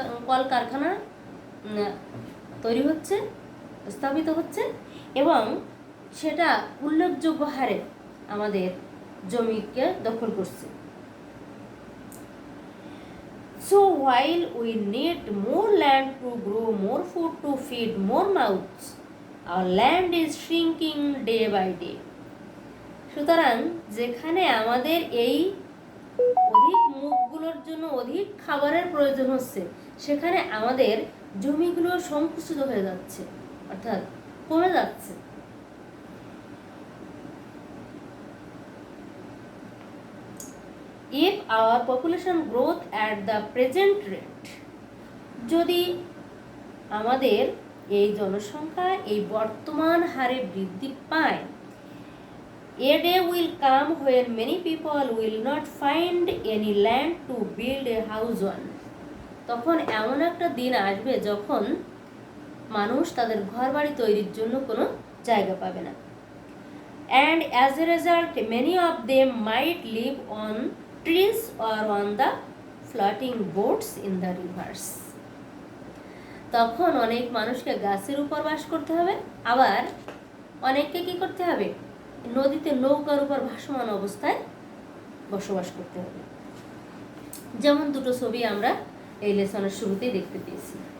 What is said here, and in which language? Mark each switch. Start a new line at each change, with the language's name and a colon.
Bangla: কলকারখানা তৈরি হচ্ছে, স্থাপিত হচ্ছে এবং সেটা উল্লেখযোগ্য হারে আমাদের জমিকে দখল করছে।
English: So while we need more land to grow more food to feed more mouths, our land is shrinking day by day.
Bangla: সুতরাং যেখানে আমাদের এই অধিক মুখগুলোর জন্য অধিক খাবারের প্রয়োজন হচ্ছে, সেখানে আমাদের জমিগুলো সংকুচিত হয়ে যাচ্ছে, অর্থাৎ কমে যাচ্ছে।
English: If our population growth at the present rate,
Bangla: যদি আমাদের এই জনসংখ্যা এই বর্তমান হারে বৃদ্ধি পায়,
English: a day will come when many people will not find any land to build a house on.
Bangla: তখন এমন একটা দিন আসবে যখন মানুষ তাদের ঘরবাড়ি তৈরির জন্য কোনো জায়গা পাবে না।
English: And as a result, many of them might live on trees or on the floating boats in the rivers.
Bangla: তখন অনেক মানুষকে গাছের উপর বাস করতে হবে, আবার অনেককে কি করতে হবে, নদীতে নৌকার উপর ভাসমান অবস্থায় বসবাস করতে হবে। যেমন দুটো ছবি আমরা এই লেসনের শুরুতেই দেখতে পেয়েছি।